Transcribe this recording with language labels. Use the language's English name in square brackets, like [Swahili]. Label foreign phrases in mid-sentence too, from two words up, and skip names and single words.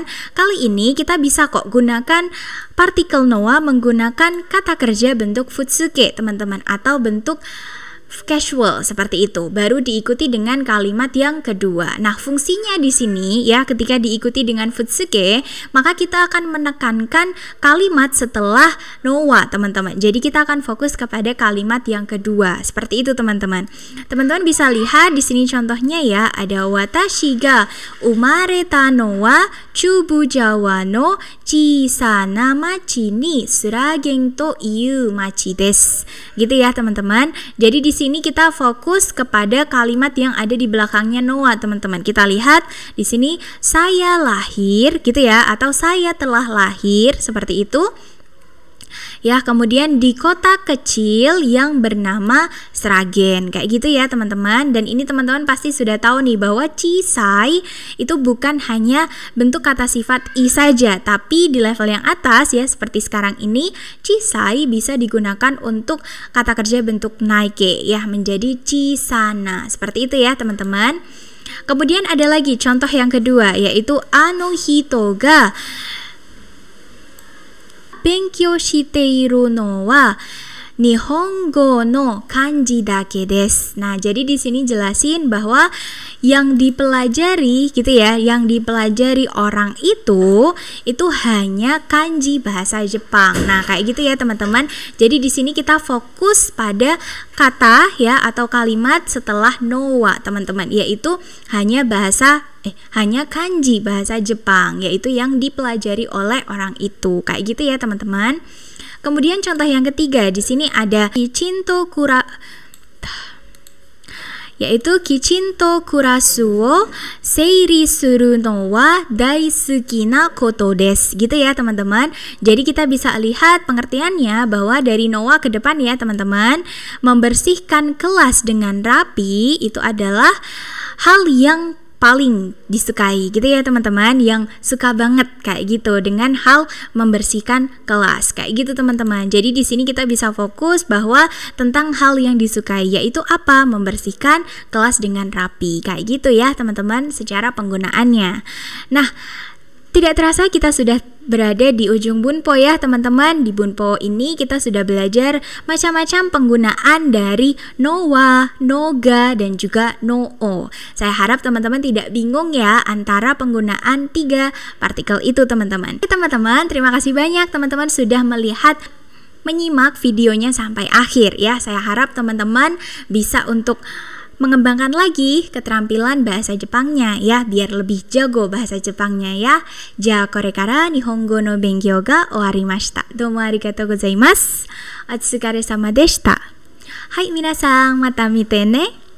[Indonesian] Kali ini kita bisa kok gunakan partikel noa menggunakan kata kerja bentuk futsuke teman-teman, atau bentuk casual seperti itu, baru diikuti dengan kalimat yang kedua. Nah, fungsinya di sini ya, ketika diikuti dengan futsuke, maka kita akan menekankan kalimat setelah noa, teman-teman. Jadi kita akan fokus kepada kalimat yang kedua. Seperti itu, teman-teman. Teman-teman bisa lihat di sini contohnya ya, ada [Japanese] 私が生まれたのは中部ジャワの小さな町にスラゲンという町です. [Indonesian] Gitu ya, teman-teman. Jadi di sini kita fokus kepada kalimat yang ada di belakangnya noa, teman-teman. Kita lihat di sini saya lahir gitu ya, atau saya telah lahir, seperti itu. Ya, kemudian di kota kecil yang bernama Sragen, kayak gitu ya teman-teman. Dan ini teman-teman pasti sudah tahu nih bahwa chisai itu bukan hanya bentuk kata sifat i saja, tapi di level yang atas ya, seperti sekarang ini, chisai bisa digunakan untuk kata kerja bentuk naike ya, menjadi chisana. Seperti itu ya teman-teman. Kemudian ada lagi contoh yang kedua, yaitu [Japanese] あの人が勉強しているのは日本語の漢字だけです. [Indonesian] Nah, jadi di sini jelasin bahwa yang dipelajari gitu ya, yang dipelajari orang itu hanya kanji bahasa Jepang. Nah, kayak gitu ya teman-teman. Jadi di sini kita fokus pada kata ya, atau kalimat setelah nowa, teman-teman, yaitu hanya kanji bahasa Jepang, yaitu yang dipelajari oleh orang itu. Kayak gitu ya teman-teman. Kemudian contoh yang ketiga, di sini ada [Japanese] きちんとクラスを整理するのは大好きなことです. [Indonesian] Gitu ya teman-teman. Jadi kita bisa lihat pengertiannya bahwa dari nowa ke depan ya teman-teman, membersihkan kelas dengan rapi itu adalah hal yang paling disukai gitu ya teman-teman, yang suka banget kayak gitu dengan hal membersihkan kelas kayak gitu teman-teman. Jadi di sini kita bisa fokus bahwa tentang hal yang disukai, yaitu apa? Membersihkan kelas dengan rapi kayak gitu ya teman-teman secara penggunaannya. Nah, Tidak terasa kita sudah berada di ujung bunpo ya teman-teman. Di bunpo ini kita sudah belajar macam-macam penggunaan dari [Japanese] のは、のが, [Indonesian] dan juga [Japanese] のを. [Indonesian] Saya harap teman-teman tidak bingung ya antara penggunaan 3 partikel itu teman-teman. Teman-teman, terima kasih banyak teman-teman sudah menyimak videonya sampai akhir ya. Saya harap teman-teman bisa untuk mengembangkan lagi keterampilan bahasa Jepangnya ya, biar lebih jago bahasa Jepangnya ya. [Japanese] じゃ、これから日本語の勉強が終わりました. どうもありがとうございます。お疲れ様でした. はい皆さん、また見てね.